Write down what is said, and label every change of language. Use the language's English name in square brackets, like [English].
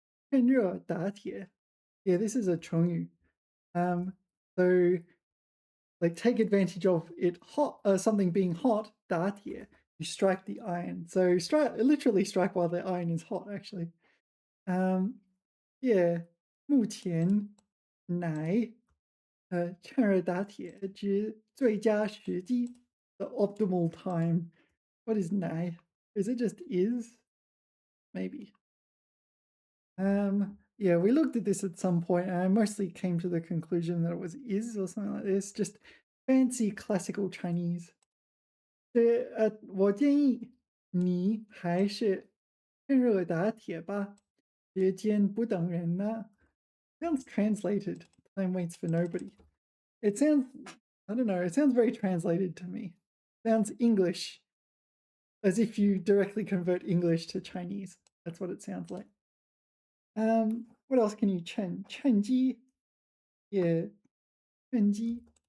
[Chinese] 趁热打铁. [English] Yeah, this is a 成语. So like take advantage of it hot, something being hot, 打铁, you strike the iron. So literally strike while the iron is hot, actually. [Chinese] Yeah, 目前乃趁热打铁之最佳时机. [English] The optimal time. What is nai? Is it just is? Maybe. Yeah, we looked at this at some point, and I mostly came to the conclusion that it was is or something like this. Just fancy classical Chinese. [Chinese] 我建议你还是趁热打铁吧，时间不等人呢. [English] Sounds translated. Time waits for nobody. It sounds, I don't know, it sounds very translated to me. Sounds English, as if you directly convert English to Chinese. That's what it sounds like. What else can you chen? Chenji. Yeah. Chenji.